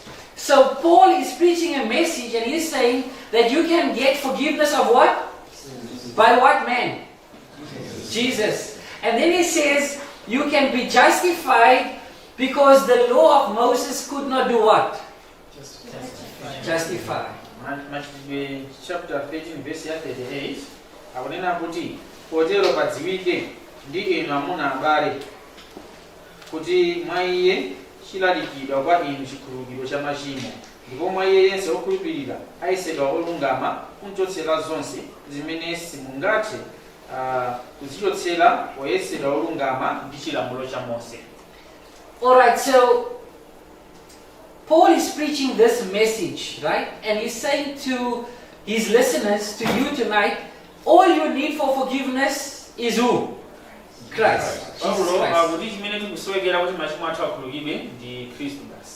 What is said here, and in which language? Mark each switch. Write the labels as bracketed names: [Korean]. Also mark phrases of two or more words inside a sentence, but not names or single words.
[English] So Paul is preaching a message and he's saying that you can get forgiveness of what? By what man? Jesus. And then he says you can be justified because the law of Moses could not do what? Justify. [Nyanja] Machitidwe chapter 13 verse 38 akunena kuti potero padziwike ndi inu amuna abale kuti mwa iye chilalikidwa kwa inu chikhululukiro cha machimo ndipo mwa iye yense okhulupirira ayesedwa olungama kunchotsera zonse zimene simungathe kuzichotsera poyesedwa olungama ndi chilamulo cha Mose. [English] Alright, so Paul is preaching this message, right? And he's saying to his listeners, to you tonight, all you need for forgiveness is who? Christ. Jesus Christ.